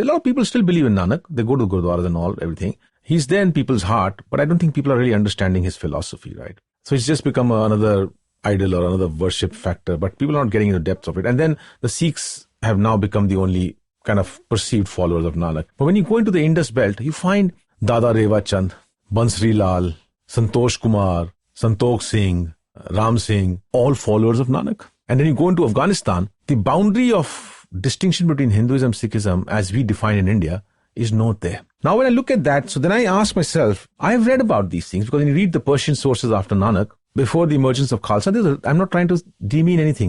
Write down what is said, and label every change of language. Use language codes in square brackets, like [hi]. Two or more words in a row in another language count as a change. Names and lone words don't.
[en] A lot of people still believe in Nanak. They go to Gurdwaras and all, everything. He's there in people's heart, but I don't think people are really understanding his philosophy, right? So it's just become another idol or another worship factor, but people are not getting into the depths of it. And then the Sikhs have now become the only kind of perceived followers of Nanak. But when you go into the Indus Belt, you find Dada Rewa Chand, Bansri Lal, Santosh Kumar, Santokh Singh, Ram Singh, all followers of Nanak. And then you go into Afghanistan, the boundary of distinction between Hinduism, Sikhism, as we define in India, is not there. Now, when I look at that, so then I ask myself, I've read about these things, because when you read the Persian sources after Nanak, before the emergence of Khalsa, I'm not trying to demean anything.